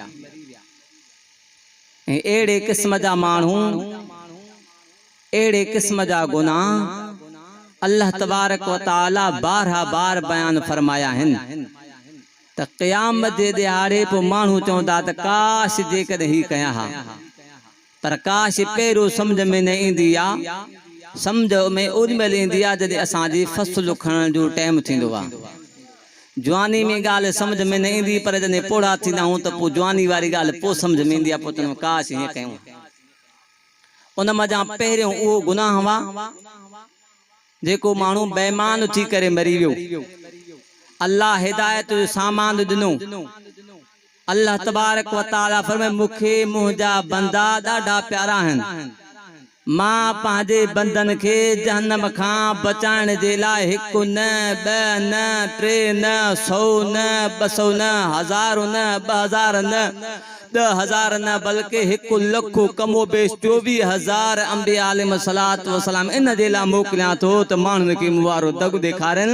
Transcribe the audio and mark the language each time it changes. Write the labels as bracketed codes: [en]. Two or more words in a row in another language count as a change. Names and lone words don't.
[sd] एड़े किस्म जा माण्हू, एड़े किस्म जा गुनाह अल्लाह [ar] تبارك وتعالى [sd] बारहा बार बयान फरमाया आहिनि त क़यामत जे दिहाड़े पोइ माण्हू चवंदा त काश जेकॾहिं ही कया हा, पर काश पहिरियों समझ में न ईंदी आहे। समझ में ओॾीमहिल ईंदी आहे जॾहिं असांजी फसल खणण जो टाइम थींदो आहे। जवानी में ॻाल्हि समझ में न ईंदी, पर जॾहिं पोड़ा थींदा आहियूं त पोइ जवानी वारी ॻाल्हि पोइ समझ में ईंदी आहे। पोइ चवंदा काश हीअं कयूं। उन मज़ा पहिरियों उहो गुनाह हुआ जेको माण्हू बेईमान थी करे मरी वियो। अल्लाह हिदायत जो सामान ॾिनो। अल्लाह [ar] تبارك وتعالى [sd] फरमाए मूंखे मुंहिंजा बंदा ॾाढा प्यारा आहिनि। मां पंहिंजे बंदन खे जहन्नम खां बचाइण जे लाइ हिकु न, ॿ न, टे न, 100 न, 200 न, 1000 न, 2000 न, 10,000 न, बल्कि 1 लख कमो बेश 24,000 अंबिया [ar] عليه الصلاة والسلام [sd] इन जे लाइ मोकिलियां थो त माण्हुनि खे मुवारो दग ॾेखारनि।